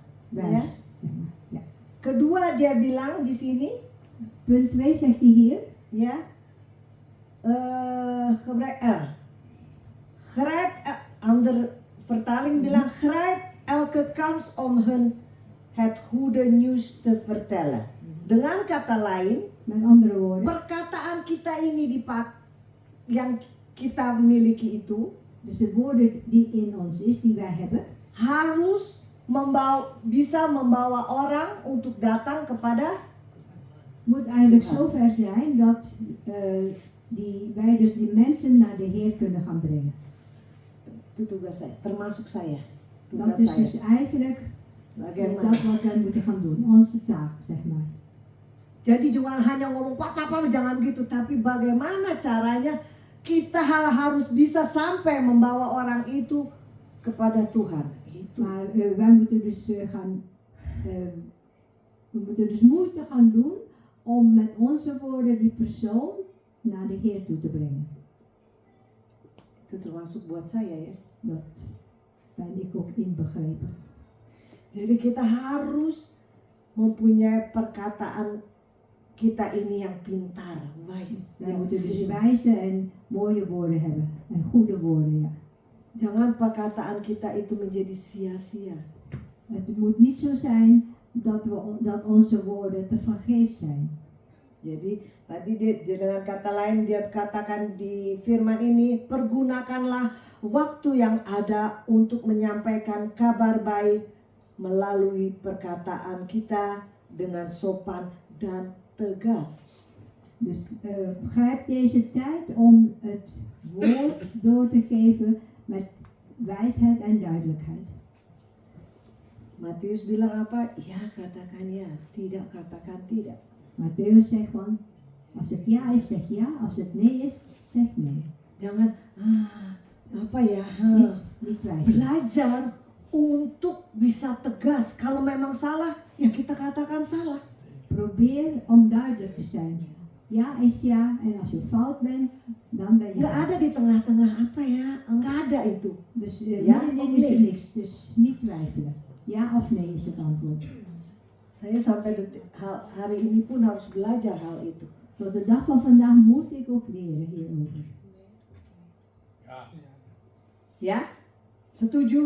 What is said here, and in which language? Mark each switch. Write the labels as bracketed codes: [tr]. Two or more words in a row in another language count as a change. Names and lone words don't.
[nl] Wijs, zeg maar. Ja. [id] Kedua dia bilang di sini [nl] Punt 2 zegt hij hier. [id] ya. [nl] Grijp, ander vertaling bilang grijp elke kans om hun het goede nieuws te vertellen. [id] Dengan kata lain, [nl] Met andere woorden. [id] perkataan kita ini yang kita miliki itu [nl] Dus de woorden die in ons is, die wij hebben, [id] harus bisa membawa orang untuk datang kepada [nl] moet eigenlijk Ja. zo ver zijn dat wij dus die mensen naar de Heer kunnen gaan brengen. [id] itu tugas saya, termasuk saya. Tugas [nl] Dat is [id] saya. [nl] dus eigenlijk [id] Bagaimana? [nl] dat wat wij moeten gaan doen, onze taak, zeg maar. [id] Jadi jangan hanya ngomong papa jangan gitu, tapi bagaimana caranya kita harus bisa sampai membawa orang itu kepada Tuhan. Itu. [nl] Maar wij moeten dus we moeten dus moeite gaan doen om met onze woorden die persoon naar de Heer toe te brengen. [id] Itu termasuk buat saya ya. [nl] Dat ben ik ook inbegrepen. [id] Jadi kita harus mempunyai perkataan kita ini yang pintar, wise, [nl] Wij [id] yang [nl] moeten dus slim. wijze en mooie woorden hebben. En goede woorden, ja. [id] Jangan perkataan kita itu menjadi sia-sia. [nl] Het moet niet zo zijn dat onze woorden te vergeefs zijn. [id] Jadi tadi dia dengan kata lain dia katakan di firman ini, pergunakanlah waktu yang ada untuk menyampaikan kabar baik melalui perkataan kita dengan sopan dan tegas. [nl] Dus grijp deze tijd om het woord door te geven met wijsheid en duidelijkheid. [id] Matius bilang apa? Ya katakan ya, tidak katakan tidak. [nl] Matthäus zegt van, als het ja is, zeg ja. Als het nee is, zeg nee. [id] Jangan apa ya? [nl] Niet twijfelen. [id] Belajar untuk bisa tegas. Kalau memang salah, ya kita katakan salah. [nl] Probeer om duidelijk te zijn. Ja is ja en als je fout bent, dan ben je [id] Nggak ada di tengah-tengah apa ya? Nggak ada itu. [nl] Dus Ja of middenin is er nee? niks. Dus niet twijfelen. Ja of nee is het antwoord. Saya sampai hari ini pun harus belajar hal itu. Tot de dag van vandaag moet ik ook leren hierover. [id] Ya? Setuju?